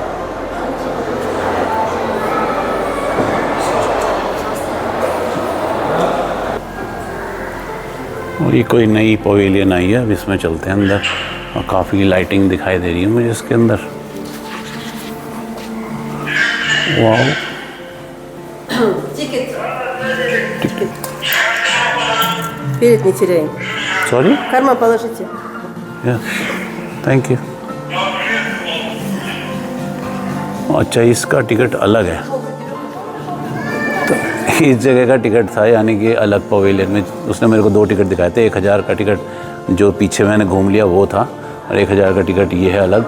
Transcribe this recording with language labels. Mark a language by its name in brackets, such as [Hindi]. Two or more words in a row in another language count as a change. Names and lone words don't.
[Hindi] और ये कोई नई पवेलियन आई है, अब इसमें चलते हैं अंदर। और काफ़ी लाइटिंग दिखाई दे रही है मुझे इसके अंदर। वाओ, [Russian] Перед не теряем. [Hindi] सॉरी, [Russian] В карман положите. [English] thank you. [Hindi] अच्छा, इसका टिकट अलग है, तो इस जगह का टिकट था, यानी कि अलग पवेलियन में। उसने मेरे को 2 टिकट दिखाए थे। 1000 का टिकट जो पीछे मैंने घूम लिया वो था, और 1000 का टिकट ये है अलग।